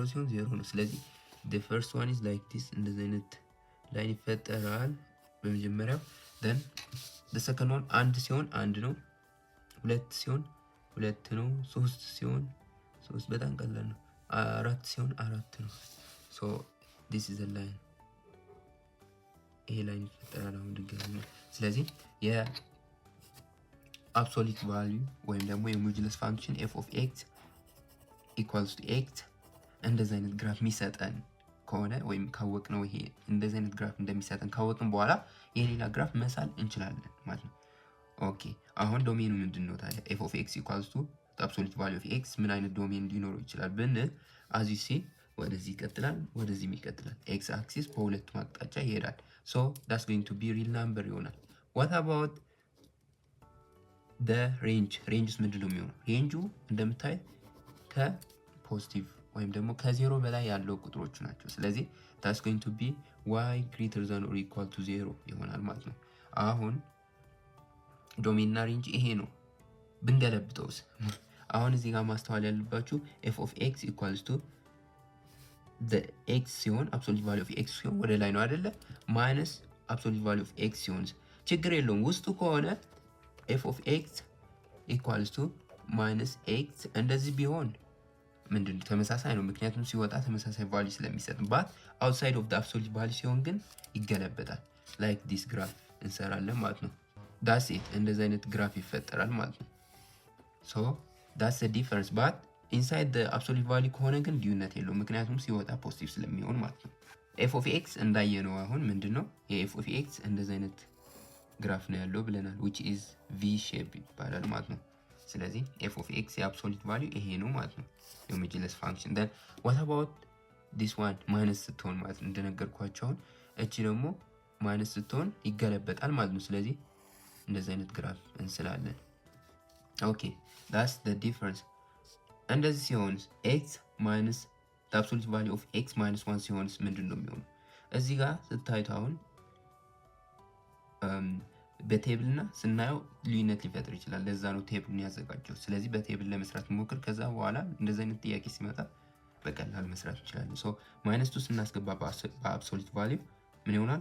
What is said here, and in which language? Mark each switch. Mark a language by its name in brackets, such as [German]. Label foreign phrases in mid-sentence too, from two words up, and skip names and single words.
[Amharic] ሲሆን 0 ነው። ስለዚህ [English] the first one is like this [Amharic] እንደዚህ አይነት ላይን ይፈጠራል በመጀመሪያው [English] then the second one [Amharic] አንድ ሲሆን አንድ ነው፣ ሁለት ሲሆን ሁለት ነው፣ ሶስት ሲሆን ሶስት በጣም ቀላል ነው፣ አራት ሲሆን አራት ነው። [English] so this is a line [Amharic] ይሄ ላይን ይፈጠራል አሁን ድጋሚ ነው። ስለዚህ የአብሶሉት ቫልዩ ወይም ደግሞ የሞጁለስ ፋንክሽን [English] f of x equals to x [Amharic] እንደዚህ አይነት ግራፍ የሚሰጠን ከሆነ ወይም ካወቅነው ይሄ እንደዚህ አይነት ግራፍ እንደሚሰጠን ካወቅን በኋላ የሌላ ግራፍ መሳል እንችላለን ማለት ነው። ኦኬ አሁን ዶሜኑ ምንድነው ታዲያ? [English] f of x equals to the absolute value of x [Amharic] ምን አይነት ዶሜን ሊኖረው ይችላል ብንል [English] as you see [Amharic] ወደዚህ ይቀጥላል፣ ወደዚህም ይቀጥላል። [English] x axis [Amharic] በሁለቱም አቅጣጫ ይሄዳል። [English] so that's going to be real number ይሆናል። what about the range? [Amharic] range ምንድነው የሚሆነው? ሬንጁ እንደምታዩት ከፖዚቲቭ ወይም ደግሞ ከዜሮ በላይ ያለው ቁጥሮች ናቸው። ስለዚህ [English] that's going to be y greater than or equal to 0 [Amharic] ይሆናል ማለት ነው። አሁን ዶሜን እና ሬንጅ ይሄ ነው። ብንገለብጠውስ? አሁን እዚህ ጋር ማስተዋል ያለባችሁ [English] f of x equals to the x [Amharic] ሲሆን [English] absolute value of x [Amharic] ሲሆን ወደ ላይ ነው አይደለ? [English] minus absolute value of x [Amharic] ሲሆን ችግር የለውም። ውስጡ ከሆነ [English] f of x equals to minus x [Amharic] እንደዚህ ቢሆን ምንድነው ተመሳሳይ ነው፣ ምክንያቱም ሲወጣ ተመሳሳይ ቫልዩ ስለሚሰጥ። [English] but outside of the absolute value [Amharic] ሲሆን ግን ይገለበጣል። [English] like this graph [Amharic] እንሰራለን ማለት ነው። [English] that's it [Amharic] እንደዚህ አይነት ግራፍ ይፈጠራል ማለት ነው። [English] so that's the difference but inside the absolute value [Amharic] ከሆነ ግን ልዩነት የለውም፣ ምክንያቱም ሲወጣ ፖዚቲቭ ስለሚሆን ማለት ነው። [English] f of x [Amharic] እንዳየነው አሁን ምንድነው የf [English] of x [Amharic] እንደዚህ አይነት ግራፍ ነው ያለው ብለናል [English] which is v shape [Amharic] ይባላል ማለት ነው። ስለዚህ [English] f of x [Amharic] የአብሶሉት ቫልዩ ይሄ ነው ማለት ነው የሞጁለስ ፋንክሽን። [English] then what about this one [Amharic] ማይነስ ስትሆን ማለት ነው እንደነገርኳችሁ አሁን እቺ ደግሞ ማይነስ ስትሆን ይገለበጣል ማለት ነው። ስለዚህ እንደዚህ አይነት ግራፍ እንስላለን። ኦኬ [English] that's the difference። [Amharic] እንደዚህ ሲሆን [English] x minus the absolute value of x minus 1 [Amharic] ሲሆን ምንድነው የሚሆነው? እዚህ ጋር ስታዩት አሁን በቴብልና ስናየው ልዩነት ሊፈጥር ይችላል። ለዛ ነው ቴብሉን ያዘጋጀው። ስለዚህ በቴብል ለመስራት ሞክር። ከዛ በኋላ እንደዚህ አይነት ጥያቄ ሲመጣ በቀላሉ መስራት እንችላለን። ሶ -2 ስናስገባ በአብሶሉት ቫልዩ ምን ይሆናል?